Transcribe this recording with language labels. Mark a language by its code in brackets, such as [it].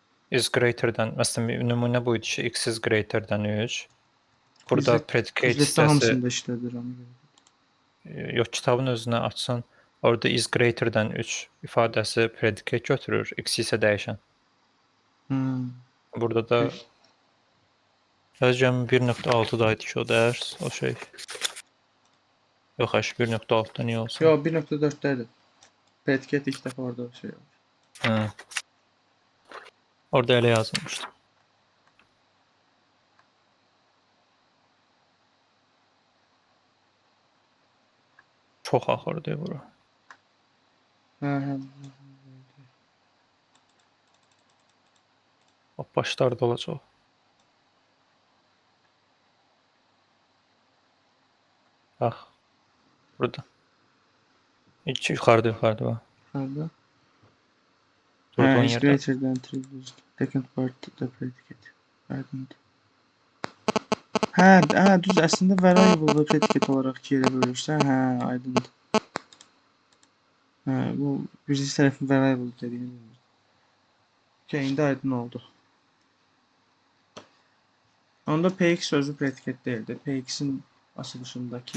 [az] Is greater-dən, məsələn, nümunə bu idi ki, x is greater-dən 3. Burada predicate Quizletdə hissəsi, hamısında işlədir ona görə. yox, kitabın özünə açsan, orada is greater-dən 3 ifadəsi predicate götürür, x isə dəyişən. Burada da yazıcım 1.6-da idi ki, o dərs, o şey. Yox, 1.6-da niyə olsun? Yox, 1.4-dədir. Predikat ilk dəfə orada şey olur. Hə. Orada elə yazılmışdı. Çox axırdı bura. Hə. Başlarda olacaq. Bax. Burada. İki yuxarıda bax. Harda? Durduğun [en] Is [az] yerdə. [en] greater than 3 is second part the predicate. [az] Aydın. Hə, düz əslində variable predikat olaraq iki yerə bölürsən, hə, aydındır. Hə, bu birinci tərəfin variable dediyini. Okay, indi aydın oldu. Onda PX sözü predikat deyildi. PX-in açılışındakı